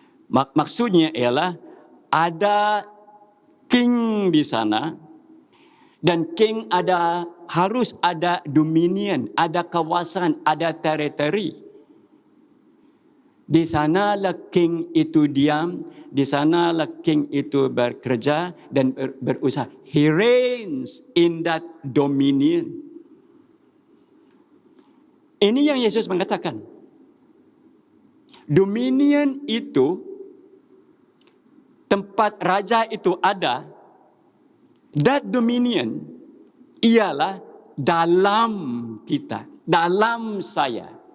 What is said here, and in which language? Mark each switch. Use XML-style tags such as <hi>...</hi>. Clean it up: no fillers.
<ms>Maksudnya ialah ada king di sana. Dan king harus ada dominion, ada kawasan, ada teritori. Di sanalah king itu diam, di sanalah king itu bekerja dan berusaha.</ms> <en>He reigns in that dominion.</en> <ms>Ini yang Yesus mengatakan. Dominion itu, tempat raja itu ada,</ms> <en>That dominion</en> <ms>ialah dalam kita, dalam saya.</ms>